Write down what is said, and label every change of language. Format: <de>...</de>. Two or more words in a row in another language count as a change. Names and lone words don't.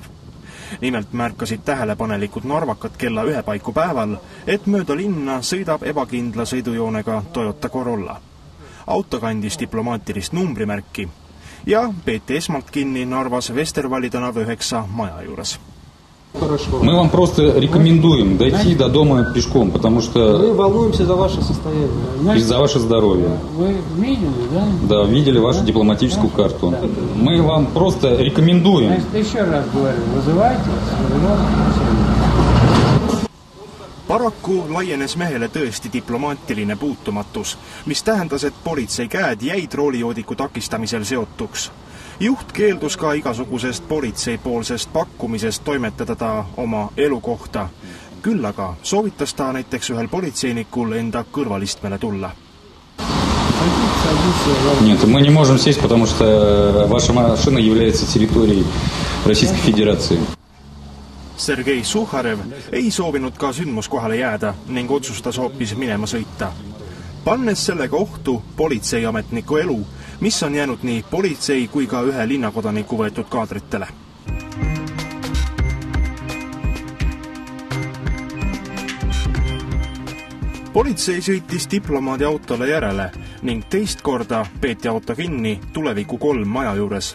<et>Nimelt märkasid tähelepanelikud narvakad kella 1 paiku päeval, et mööda linna sõidab ebakindla sõidujoonega Toyota Corolla. Auto kandis diplomaatilist numbrimärki ja peeti esmalt kinni Narvas Vestervalli tänava 9 maja juures.</et> <ru>Мы вам просто рекомендуем дойти до дома пешком, потому что... Мы волнуемся за ваше состояние. И за ваше здоровье. Вы видели, да? Да, видели вашу дипломатическую карту. Мы вам просто рекомендуем. Еще раз говорю, вызывайте.</ru> <et>Paraku laienes mehele tõesti diplomaatiline puutumatus, mis tähendas, et politsei käed jäid roolijoodiku takistamisel seotuks. Juht keeldus ka igasugusest politseipoolsest pakkumisest toimetada ta oma elukohta. Küll aga soovitas ta näiteks ühel politseinikul enda kõrvalistmele tulla.</et> <ru>Нет, мы не можем сесть, потому что ваша машина является территорией Российской Федерации.</ru> <et>Sergei Suharev ei soovinud ka sündmuskohale jääda ning otsustas hoopis minema sõita, pannes sellega ohtu politseiametniku elu, mis on jäänud nii politsei kui ka ühe linnakodaniku võetud kaadritele. Politsei sõitis diplomaadi autole järele ning teist korda peeti auto kinni Tuleviku 3 maja juures.</et>